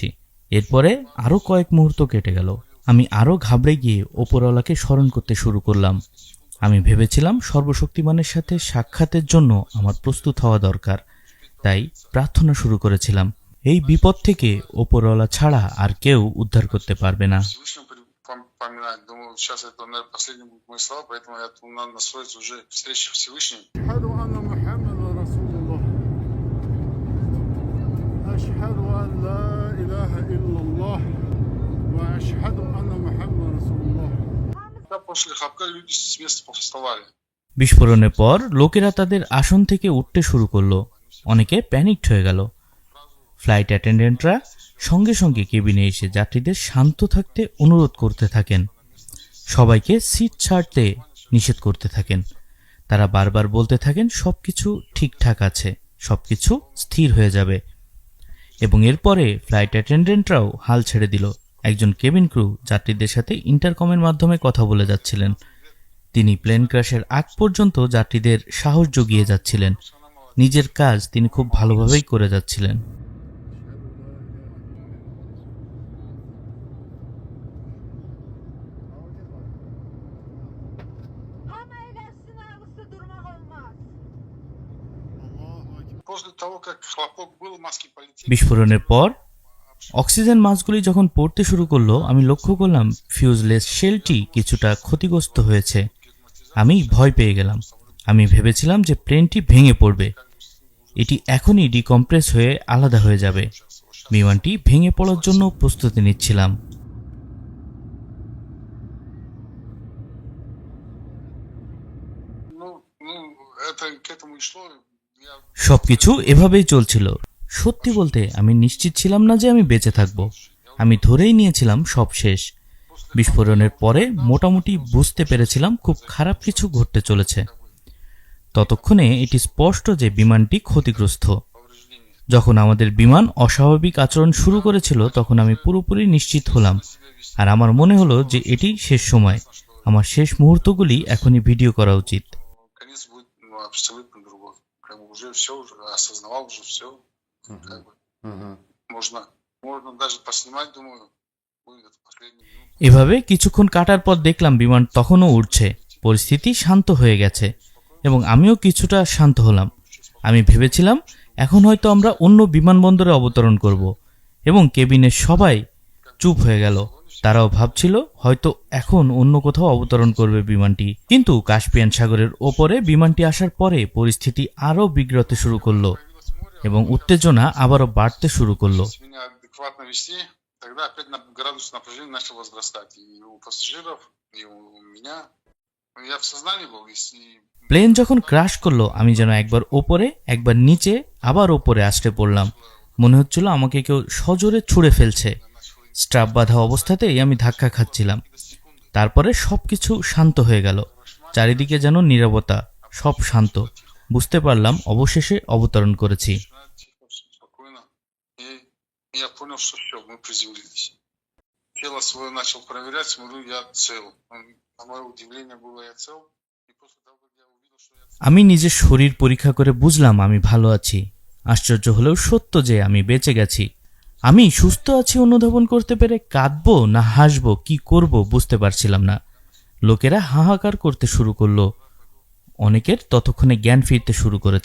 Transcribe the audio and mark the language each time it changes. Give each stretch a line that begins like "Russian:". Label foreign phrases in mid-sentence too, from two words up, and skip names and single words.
Bangla: এরপরে আরো কয়েক মুহূর্ত কেটে গেল। আমি আরো ঘাবড়ে গিয়ে ওপরওয়ালাকে স্মরণ করতে শুরু করলাম। আমি ভেবেছিলাম সর্বশক্তিমানের সাথে সাক্ষাতের জন্য আমার প্রস্তুত হওয়া দরকার, তাই প্রার্থনা শুরু করেছিলাম এই বিপদ থেকে ওপরওয়ালা ছাড়া আর কেউ উদ্ধার করতে পারবে না।
Russian: Поминать. Думаю, сейчас это, наверное, последние будут мои слова, поэтому я надо настроиться уже к встрече с Всевышним.
Arabic: أشهد أن محمدا رسول الله. أشهد أن لا إله إلا الله وأشهد أن محمدا رسول الله.
Russian: После хлопка люди с места повставали.
Bangla: বিস্ফোরণের পর লোকেরা তাদের আসন থেকে উঠতে শুরু করলো। অনেকে প্যানিকড হয়ে গেল।
English: flight attendants
Bangla: সঙ্গে সঙ্গে কেবিনে এসে যাত্রীদের শান্ত থাকতে অনুরোধ করতে থাকেন, সবাইকে সিট ছাড়তে নিষেধ করতে থাকেন। তারা বারবার বলতে থাকেন সবকিছু ঠিকঠাক আছে, সবকিছু স্থির হয়ে যাবে। এবং এরপরে
English: flight attendants
Bangla: হাল ছেড়ে দিল। একজন
English: cabin crew
Bangla: যাত্রীদের সাথে ইন্টারকমের মাধ্যমে কথা বলে যাচ্ছিলেন। তিনি
English: plane crash
Bangla: আগ পর্যন্ত যাত্রীদের সাহস জুগিয়ে যাচ্ছিলেন। নিজের কাজ তিনি খুব ভালোভাবেই করে যাচ্ছিলেন।
Russian: После того, как хлопок был, маски полетели.
Bangla: বিস্ফোরণের পর
English: oxygen masks
Bangla: যখন পড়তে শুরু করলো, আমি লক্ষ্য করলাম
English: fuselage shell
Bangla: কিছুটা ক্ষতিগ্রস্ত হয়েছে। আমি ভয় পেয়ে গেলাম। আমি ভেবেছিলাম যে প্লেনটি ভেঙে পড়বে, এটি এখনই ডিকম্প্রেস হয়ে আলাদা হয়ে যাবে। বিমানটি ভেঙে পড়ার জন্য প্রস্তুতি নিচ্ছিলাম।
Russian: Ну, это к этому и шло. Я
Bangla: সবকিছু এভাবেই চলছিল। সত্যি বলতে আমি নিশ্চিত ছিলাম না যে আমি বেঁচে থাকব। আমি ধরেই নিয়েছিলাম সব শেষ। বিস্ফোরণের পরে মোটামুটি বুঝতে পেরেছিলাম খুব খারাপ কিছু ঘটতে চলেছে। ততক্ষণে এটি স্পষ্ট যে বিমানটি ক্ষতিগ্রস্ত। যখন আমাদের বিমান অস্বাভাবিক আচরণ শুরু করেছিল, তখন আমি পুরোপুরি নিশ্চিত হলাম, আর আমার মনে হলো যে এটি শেষ সময়। আমার শেষ মুহূর্তগুলি এখনই ভিডিও করা উচিত।
Russian: конец будет абсолютно другой. Как бы уже все, уже осознавал уже все. Как бы можно даже поснимать, думаю, будет это последний минут.
Bangla: এভাবে কিছুক্ষণ কাটার পর দেখলাম বিমান তখনও উড়ছে। পরিস্থিতি শান্ত হয়ে গেছে এবং আমিও কিছুটা শান্ত হলাম। আমি ভেবেছিলাম এখন হয়তো আমরা অন্য বিমানবন্দরে অবতরণ করব, এবং কেবিনের সবাই চুপ হয়ে গেল। তারাও ভাবছিল হয়তো এখন অন্য কোথাও অবতরণ করবে বিমানটি। কিন্তু কাস্পিয়ান সাগরের ওপরে বিমানটি আসার পরে পরিস্থিতি আরও বিগড়তে শুরু করলো এবং উত্তেজনা আবারও বাড়তে শুরু করলো।
Russian: Если меня адекватно вести, тогда опять градус напряжения начал возрастать. И у пассажиров, и у меня. Я в сознании был, если...
Bangla: প্লেন যখন ক্র্যাশ করলো, আমি যেন একবার ওপরে একবার নিচে আবার ওপরে আছড়ে পড়লাম। মনে হচ্ছিল আমাকে কেউ সজোরে ছুঁড়ে ফেলছে। স্ট্রাপ বাঁধা অবস্থাতেই আমি ধাক্কা খাচ্ছিলাম। তারপরে সবকিছু শান্ত হয়ে গেল। চারিদিকে যেন নীরবতা, সব শান্ত। বুঝতে পারলাম অবশেষে অবতরণ করেছি।
Russian: Тихо, спокойно. И я понял, что все, мы приземлились. Тело свое начал проверять, смотрю, я цел. На мое удивление было, я цел. И после того, как я увидел, что я цел,
Bangla: আমি নিজের শরীর পরীক্ষা করে বুঝলাম আমি ভালো আছি। আশ্চর্য হলেও সত্য যে আমি বেঁচে গেছি। আমি সুস্থ আছি অনুধাবন করতে পেরে কাঁদবো না হাসবো, কি করব বুঝতে পারছিলাম না। লোকেরা হাহাকার করতে শুরু করলো। অনেকের ততক্ষণে জ্ঞান ফিরতে শুরু করেছে।